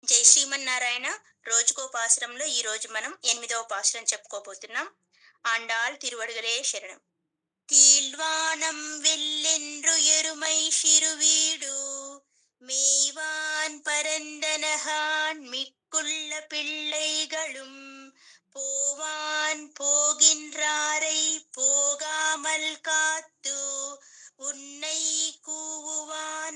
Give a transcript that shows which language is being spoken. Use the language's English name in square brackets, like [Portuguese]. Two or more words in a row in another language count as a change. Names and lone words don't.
[Telugu] జై శ్రీమన్నారాయణ. రోజుకో పాసురంలో ఈ రోజు మనం 8వ పాసురం చెప్పుకోబోతున్నాం. ఆండాళ్ తిరువడుగలే శరణం. [Tamil] கீழ்வானம் வெள்ளென்று எருமை சிறுவீடு மேய்வான் பரந்தனகான் மிக்குள்ள பிள்ளைகளும் போவான் போகின்றாரை போகாமல் காத்து உன்னை கூவுவான்